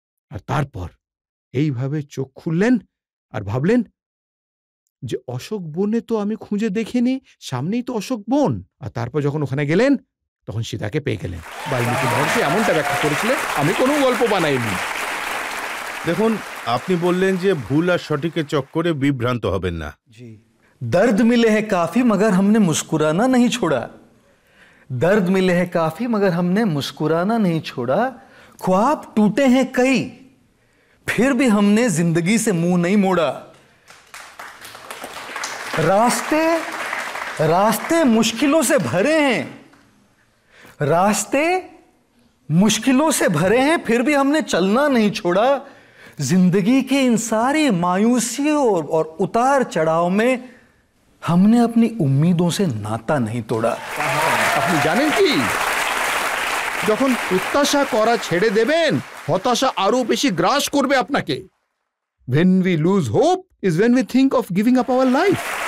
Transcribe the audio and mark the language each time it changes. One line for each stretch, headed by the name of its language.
Bangla: আর তারপর এইভাবে চোখ খুললেন আর ভাবলেন যে অশোক বনে তো আমি খুঁজে দেখিনি, সামনেই তো অশোক বন। আর তারপর যখন ওখানে গেলেন তখন সীতাকে পেয়ে গেলেন। বাল্মীকি মহর্ষি এমনটা ব্যাখ্যা করেছিলেন, আমি কোনো গল্প বানাইনি। দেখুন, আপনি বললেন যে ভুল আর সঠিকের চক্করে বিভ্রান্ত হবেন না।
Hindi: जी, दर्द मिले हैं काफी मगर हमने मुस्कुराना नहीं छोड़ा। दर्द मिले हैं काफी मगर हमने मुस्कुराना नहीं छोड़ा। ख्वाब टूटे हैं कई फिर भी हमने जिंदगी से मुंह नहीं मोड़ा। रास्ते रास्ते मुश्किलों से भरे हैं, रास्ते मुश्किलों से भरे हैं फिर भी हमने चलना नहीं छोड़ा। जिंदगी के इन सारी मायूसियों और उतार चढ़ाव में हमने अपनी उम्मीदों से नाता नहीं तोड़ा।
Bangla: আপনি জানেন কি, যখন প্রত্যাশা করা ছেড়ে দেবেন হতাশা আরো বেশি গ্রাস করবে আপনাকে।
English: When we lose hope is when we think of giving up our life.